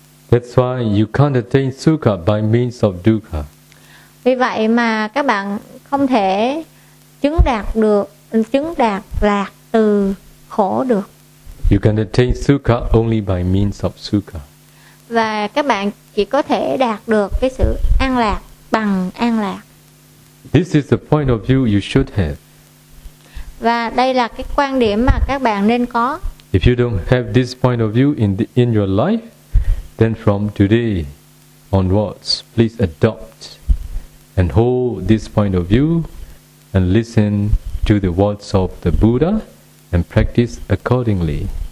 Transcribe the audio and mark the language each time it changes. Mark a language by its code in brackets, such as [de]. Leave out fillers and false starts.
[en] That's why you can't attain sukha by means of dukkha. [vi] Vì vậy mà các bạn không thể chứng đạt được, chứng đạt lạc từ khổ được. [en] You can attain sukha only by means of sukha. [vi] Và các bạn chỉ có thể đạt được cái sự an lạc bằng an lạc. [en] This is the point of view you should have. [vi] Và đây là cái quan điểm mà các bạn nên có. [en] If you don't have this point of view in your life, then from today onwards, please adopt and hold this point of view and listen to the words of the Buddha and practice accordingly.